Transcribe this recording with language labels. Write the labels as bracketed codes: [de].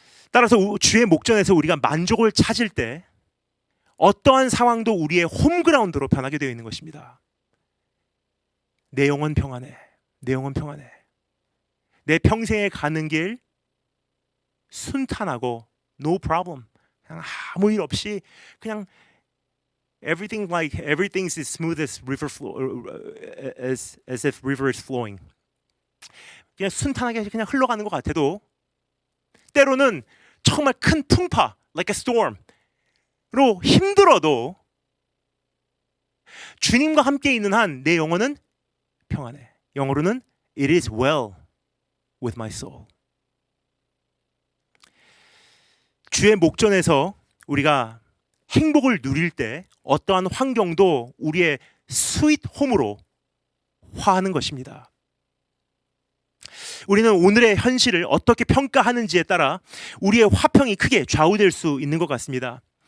[ko] 따라서 주의 목전에서 우리가 만족을 찾을 때 어떠한 상황도 우리의 홈그라운드로 변하게 되어 있는 것입니다. 내 영혼 평안해. 내 영혼 평안해. 내 평생에 가는 길 순탄하고 [en] no problem. [ko] 그냥 아무 일 없이 그냥 [en] everything's as smooth as river flow, as if river is flowing. [ko] 그냥 순탄하게 그냥 흘러가는 것 같아도 때로는 정말 큰 풍파, [en] like a storm [ko] 로 힘들어도 주님과 함께 있는 한 내 영혼은 평안해. 영어로는 [en] it is well with my soul. [ko] 주의 목전에서 우리가 행복을 누릴 때 어떠한 환경도 우리의 스윗 홈으로 화하는 것입니다. 우리는 오늘의 현실을 어떻게 평가하는지에 따라 우리의 화평이 크게 좌우될 수 있는 것 같습니다.